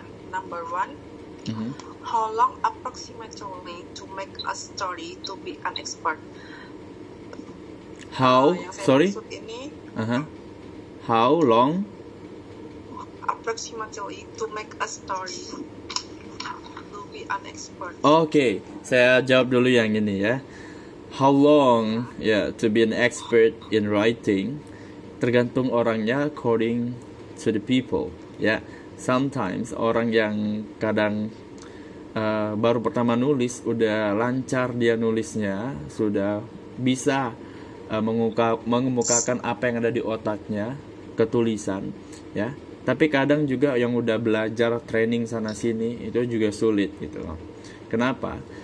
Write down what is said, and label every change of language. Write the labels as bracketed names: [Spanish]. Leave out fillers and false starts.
[English] Number one, how long approximately to make a story to be an expert? How? [Indonesian] Yang saya [English] Sorry. [Indonesian] maksud ini [English] How long? approximately to make a story to be an expert. [Indonesian] Oke, saya jawab dulu yang ini ya. [English] How long ya to be an expert in writing? [Indonesian] Tergantung orangnya, [English] according to the people. [Indonesian] Ya, sometimes orang yang kadang baru pertama nulis udah lancar dia nulisnya, sudah bisa mengemukakan apa yang ada di otaknya ke tulisan, ya. Tapi kadang juga yang udah belajar training sana sini itu juga sulit gitu loh. Kenapa?